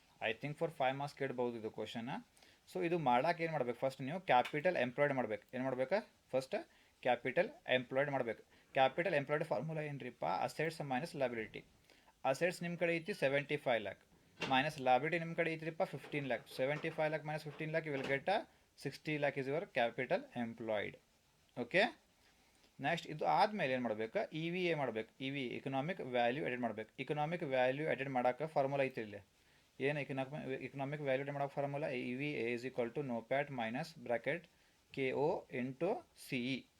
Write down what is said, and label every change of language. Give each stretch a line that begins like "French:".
English: I think
Kannada: for 5 marks ಕೇಳ್ಬೋದು ಇದು question. So ಇದು ಮಾಡೋಕೆ ಏನು ಮಾಡ್ಬೇಕು, ಫಸ್ಟ್ ನೀವು ಕ್ಯಾಪಿಟಲ್ ಎಂಪ್ಲಾಯ್ಡ್ ಮಾಡ್ಬೇಕು. ಏನು ಮಾಡ್ಬೇಕು, ಫಸ್ಟ್ ಕ್ಯಾಪಿಟಲ್ ಎಂಪ್ಲಾಯ್ಡ್ ಮಾಡ್ಬೇಕು. Capital employed formula ಏನ್ರಿಪ್ಪ, assets minus liability. Assets ನಿಮ್ಮ ಕಡೆ ಐತಿ 75 lakh, minus liability ನಿಮ್ಮ ಕಡೆ ಐತ್ರಿಪ್ಪ 15 lakh.
English: 75 lakh minus 15 lakh, you will get a 60 lakh is your capital employed. Okay.
Kannada: Next ಇದು ಆದಮೇಲೆ ಏನು ಮಾಡಬೇಕು, ಇ ವಿ ಎ ಮಾಡಬೇಕು. E V economic value aided ಮಾಡಬೇಕು. ಇಕನಾಮಿಕ್ ವ್ಯಾಲ್ಯೂ ಎಡೆಡ್ ಮಾಡೋಕೆ ಫಾರ್ಮುಲಾ ಐತಿ ಇಲ್ಲಿ. ಏನು ಇಕನಾಮಿಕ್ ವ್ಯಾಲ್ಯೂ ಎಡೆಡ್ ಮಾಡೋಕೆ formula E V A is equal to ನೋಪ್ಯಾಟ್ minus bracket K O into C E.